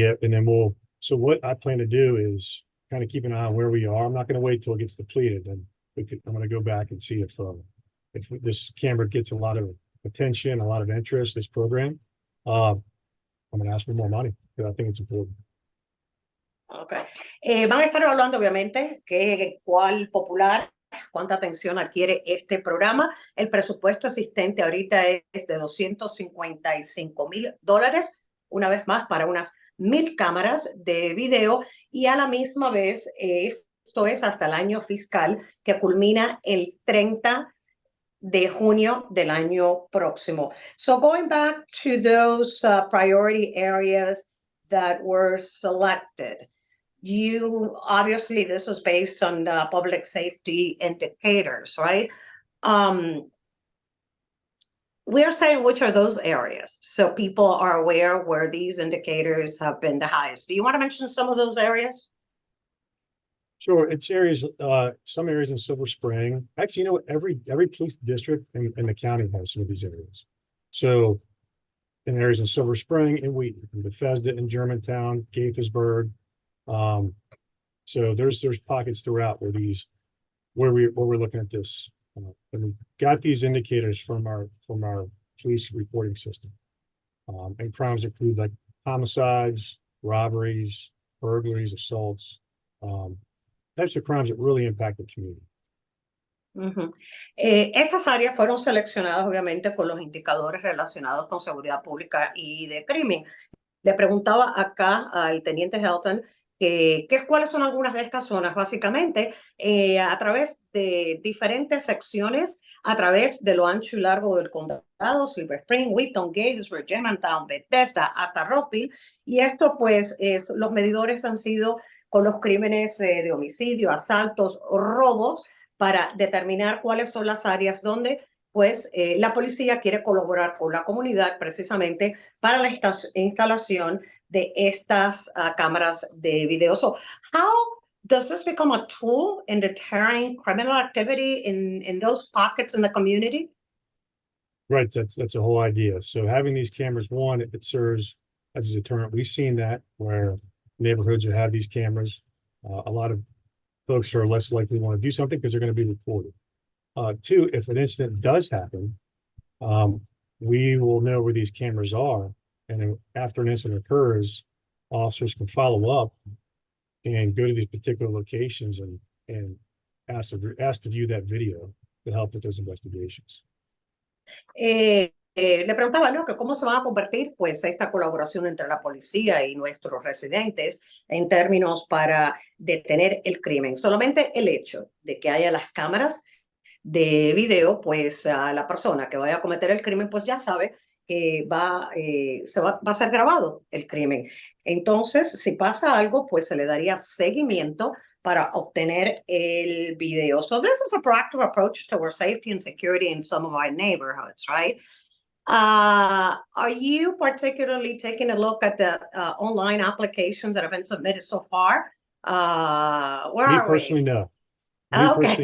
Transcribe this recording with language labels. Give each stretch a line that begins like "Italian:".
English: Yeah, and then so what I plan to do is kind of keep an eye on where we are. I'm not going to wait till it gets depleted, and I'm going to go back and see if this camera gets a lot of attention, a lot of interest, this program, I'm going to ask for more money because I think it's important. Okay.
Spanish: Van a estar evaluando, obviamente, cuál popular, cuánta atención adquiere este programa. El presupuesto existente ahorita es de $255,000, una vez más, para unas 1,000 cámaras de video, y a la misma vez, esto es hasta el año fiscal que culmina el 30 de junio del año próximo.
English: So going back to those priority areas that were selected, obviously this was based on public safety indicators, right? We're saying which are those areas so people are aware where these indicators have been the highest. Do you want to mention some of those areas? Sure. It's areas, some areas in Silver Spring. Actually, every police district in the county has some of these areas. So in areas in Silver Spring and Wheaton, Bethesda and Germantown, Gaithersburg. So there's pockets throughout where we're looking at this. And we got these indicators from our police reporting system. And crimes include like homicides, robberies, burglaries, assaults, types of crimes that really impact the community.
Spanish: Estas áreas fueron seleccionadas obviamente con los indicadores relacionados con seguridad pública y de crimen. Le preguntaba acá al teniente Helton cuáles son algunas de estas zonas, básicamente a través de diferentes secciones, a través de lo ancho y largo del condado, Silver Spring, Wheaton, Gaithersburg, Germantown, Bethesda, hasta Rockville, y esto pues los medidores han sido con los crímenes de homicidio, asaltos, robos, para determinar cuáles son las áreas donde pues la policía quiere colaborar con la comunidad precisamente para la instalación de estas cámaras de video.
English: So how does this become a tool in deterring criminal activity in those pockets in the community? Right, that's the whole idea. So having these cameras, one, it serves as a deterrent. We've seen that where neighborhoods that have these cameras, a lot of folks are less likely to want to do something because they're going to be reported. Two, if an incident does happen, we will know where these cameras are. And after an incident occurs, officers can follow up and go to these particular locations and ask to view that video to help with those investigations.
Spanish: Le preguntaba, ¿no?, que cómo se va a convertir pues esta colaboración entre la policía y nuestros residentes en términos para detener el crimen. Solamente el hecho de que haya las cámaras de video, pues la persona que vaya a cometer el crimen pues ya sabe que va a ser grabado el crimen. Entonces, si pasa algo, pues se le daría seguimiento para obtener el video.
English: So this is a proactive approach toward safety and security in some of our neighborhoods, right? Are you particularly taking a look at the online applications that have been submitted so far? Where Me are personally, we? no. Okay.